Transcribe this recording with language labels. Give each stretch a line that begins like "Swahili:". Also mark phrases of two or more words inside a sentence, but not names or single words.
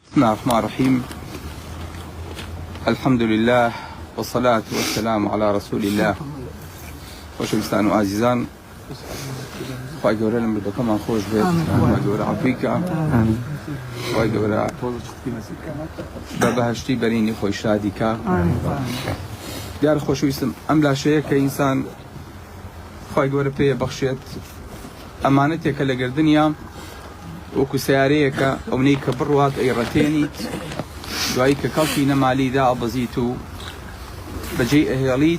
Arabic: بسم الله الرحمن الرحيم. الحمد لله والصلاة والسلام على رسول الله.
Central Kurdish: خۆشەویستان و ئازیزان، خوای گەورە لە مردەکەمان خۆش بێت، خوای گەورە عەفویکە، خوای گەورە بە بەهەشتی بەرینی خۆی شادیکە. دیارە خۆشەویستم، ئەم لاشەیە کە ئینسان خوای گەورە پێیە بەخشێت ئەمانەتێکە لە گردنیا وەکو سیارەیەکە ئەوەی کە بڕوات ئەیڕەتێنیت، دوایی کە کەڵکی نەمالیدا ئەبەزیت و بەجێی ئەهێڵیت.